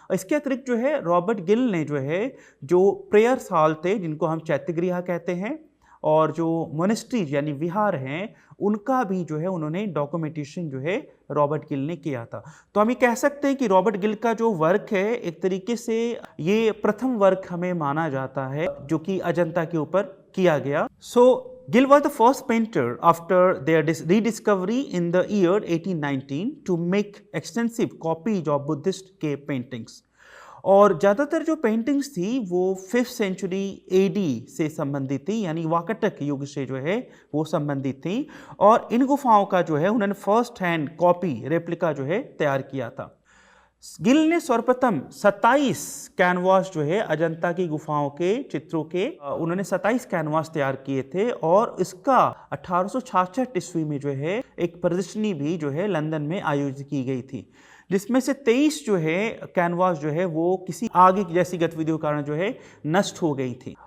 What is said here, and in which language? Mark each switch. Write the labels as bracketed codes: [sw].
[hi] इसके अतिरिक्त जो है रॉबर्ट गिल ने जो है जो प्रेयर्स हॉल थे जिनको हम चैत्यगृह कहते हैं, और जो मोनेस्ट्रीज यानी विहार हैं, उनका भी जो है उन्होंने डॉक्यूमेंटेशन जो है रॉबर्ट गिल ने किया था। तो हम ये कह सकते हैं कि रॉबर्ट गिल का जो वर्क है एक तरीके से ये प्रथम वर्क हमें माना जाता है जो कि अजंता के ऊपर किया गया। [en] Gill was the first painter after their rediscovery in the year 1819 to make extensive copies of Buddhist cave paintings. [hi] और ज़्यादातर जो पेंटिंग्स थी वो 5th सेंचुरी AD से संबंधित थी, यानी वाकाटक युग से जो है वो संबंधित थी, और इन गुफाओं का जो है उन्होंने फर्स्ट हैंड कॉपी रेप्लिका जो है तैयार किया था। गिल ने सर्वप्रथम 27 कैनवास जो है अजंता की गुफाओं के चित्रों के उन्होंने 27 कैनवास तैयार किए थे, और इसका 1866 ईस्वी में जो है एक प्रदर्शनी भी जो है लंदन में आयोजित की गई थी, जिसमें से 23 जो है कैनवास जो है वो किसी आग जैसी गतिविधियों के कारण जो है नष्ट हो गई थी।